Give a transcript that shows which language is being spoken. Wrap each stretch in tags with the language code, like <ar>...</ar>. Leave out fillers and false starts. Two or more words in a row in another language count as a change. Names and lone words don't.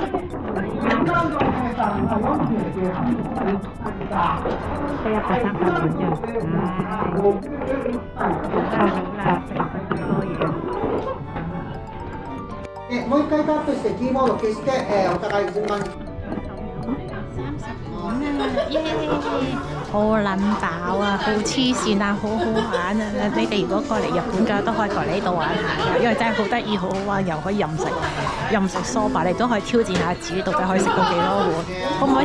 <yue>都130蚊啫。</yue> <ja>もう一回タップしてキーボード消して、お互い順番に。</ja> <yue>好撚飽啊！好黐線啊！好好玩啊！你哋如果過嚟日本嘅都可以過嚟呢度玩下㗎，因為真係好得意、好好玩，又可以任食梳化，你都可以挑戰下自己到底可以食到幾多碗。</yue>